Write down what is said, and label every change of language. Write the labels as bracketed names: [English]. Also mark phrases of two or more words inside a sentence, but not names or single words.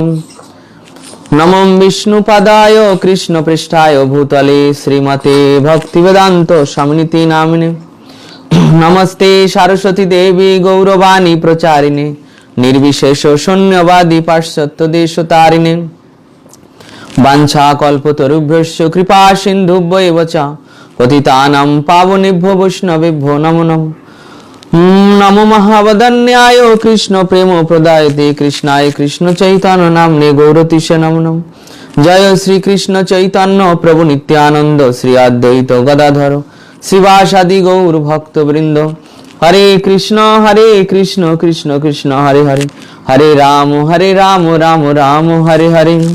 [Sanskrit] নমো বিষ্ণুপাদায় কৃষ্ণপৃষ্ঠায় ভূতলে শ্রীমতে ভক্তিবেদান্ত স্বামিনিতি নামিনে। নমস্তে সরস্বতী দেবী গৌরবাণী প্রচারিণে নির্বিশেষ শূন্যবাদী পাশ্চাত্য দেশতারিণে। বাঞ্ছাকল্পতরুভ্যশ্চ কৃপা সিন্ধুভ্যেব চ পতিতানাং পাবনেভ্যো বৈষ্ণবেভ্যো নমো নমঃ। নমো মহাবদন্যায় কৃষ্ণ প্রেম প্রদায়তে কৃষ্ণায় কৃষ্ণ চৈতন্য নামনে গৌরতিশে নমো নমঃ। জয় শ্রী কৃষ্ণ চৈতন্য প্রভু নিত্যানন্দ শ্রী অদ্বৈত গদাধর শ্রীবাসাদি গৌর ভক্তবৃন্দ। হরে কৃষ্ণ কৃষ্ণ কৃষ্ণ হরে হরে, হরে রাম রাম রাম হরে হরে।